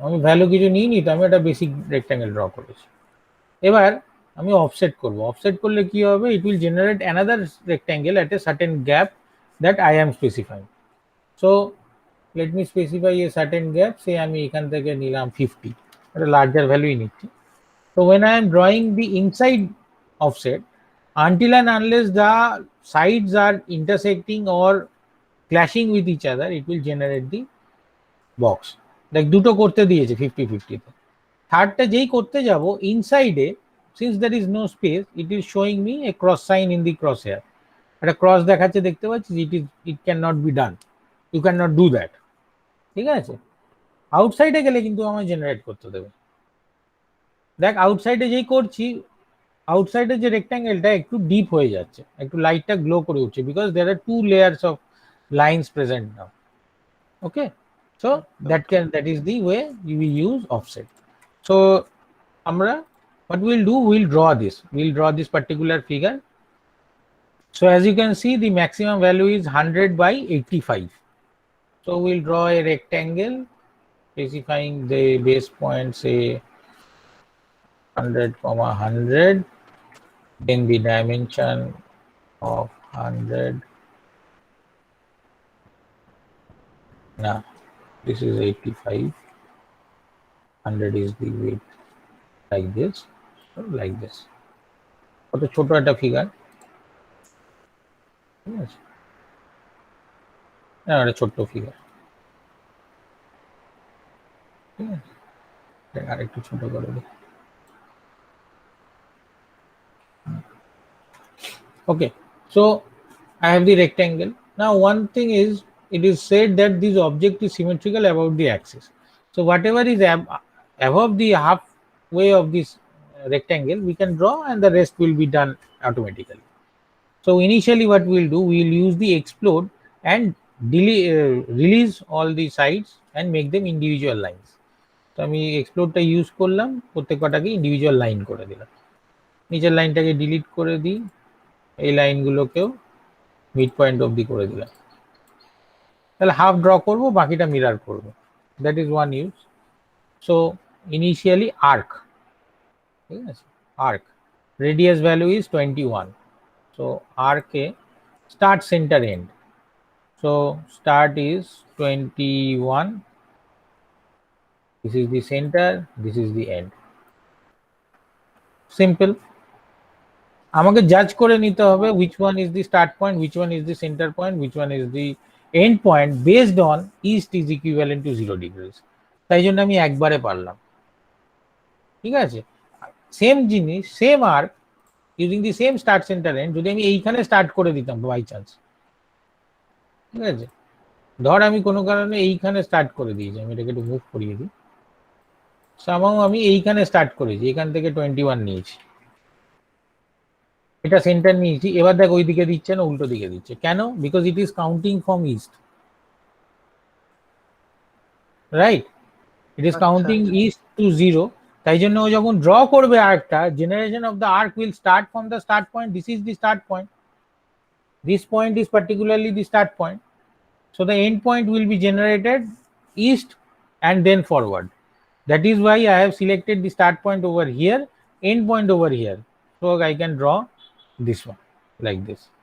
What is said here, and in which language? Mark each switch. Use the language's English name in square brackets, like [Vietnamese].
[Bangla] আমি ভ্যালু কিছু নিইনি তো, আমি একটা বেসিক রেক্ট্যাঙ্গেল ড্র করেছি। এবার আমি অফসেট করব। অফসেট করলে কি হবে, [English] It will generate another rectangle at a certain gap that I am specifying. So let me specify a certain gap, [Bangla] সে আমি এখান থেকে নিলাম 50, একটা লার্জার ভ্যালুই নিচ্ছি। [English] So when I am drawing the inside offset, until and unless the sides are intersecting or clashing with each other, it will generate the box. Like [Bangla] দুটো করতে দিয়েছে 50-50 তে, থার্ডটা যেই করতে যাব ইনসাইডে, [English] since there is no space, it is showing me a cross sign in the crosshair. [Bangla] একটা cross দেখাচ্ছে, দেখতে পাচ্ছি, [English] it cannot be done, you cannot do that। [Bangla] ঠিক আছে, আউটসাইডে গেলে কিন্তু আমায় জেনারেট করতে দেবে। দেখ আউটসাইডে যেই করছি, আউটসাইডে যে রেক্ট্যাঙ্গেলটা একটু ডিপ হয়ে যাচ্ছে, একটু লাইটটা গ্লো করে উঠছে, [English] Because there are 2 layers of lines present now. Okay, so that is the way we use offset. So আমরা what we'll do, we'll draw this particular figure. So as you can see, the maximum value is 100 by 85. So we'll draw a rectangle specifying the base point, say 100, 100, then the dimension of 100. Now this is 85, 100 is the width, like this, so like this. [Bangla] কত ছোট একটা figure, ঠিক আছে, একটা ছোট্ট figure, ঠিক আছে, আর একটু ছোট করে দিই। [English] Okay, so I have the rectangle. Now one thing is, it is said that this object is symmetrical about the axis. So whatever is above the halfway of this rectangle we can draw, and the rest will be done automatically. So initially what we'll do, we'll use the explode and release all the sides and make them individual lines. [Bangla] তো আমি এক্সপ্লোডটা use করলাম, প্রত্যেকটাকে individual line করে দিলাম। নিচের লাইনটাকে delete করে দিই, এই লাইনগুলোকেও mid point অবধি করে দিলাম। তাহলে হাফ ড্র করব, বাকিটা মিরার করব, [English] That is one use. So initially arc, ঠিক আছে, arc radius value is 21। So আর্কে start centre and, so start is 21, this is the center, this is the end. Simple. [Bangla] আমাকে জাজ করে নিতে হবে [English] which one is the start point, which one is the center point, which one is the end point based on east is equivalent to 0 degrees. [Bangla] তাই জন্য আমি একবারে পারলাম। ঠিক আছে, সেম জিনিস, [English] same arc using the same start centre end, [Bangla] যদি আমি এইখানে স্টার্ট করে দিতাম বাই চান্স, ঠিক আছে, ধর আমি কোনো কারণে এইখানে স্টার্ট করে দিয়েছি, আমি এটাকে একটু মুভ করিয়ে দিই, সামাও আমি এইখানে স্টার্ট করেছি, এখান থেকে 21 নিয়েছি, এটা সেন্টার নিয়েছি। এবার দেখ ওই দিকে দিচ্ছে না, উল্টো দিকে দিচ্ছে, কেন? [English] Because it is counting from east, right, it is counting east to 0। [Bangla] তাই জন্য ও যখন ড্র করবে আর্কটা, [English] Generation of the arc will start from the start point, this is the start point, this point is particularly the start point, so the end point will be generated east and then forward. That is why I have selected the start point over here, end point over here, so I can draw this one like this.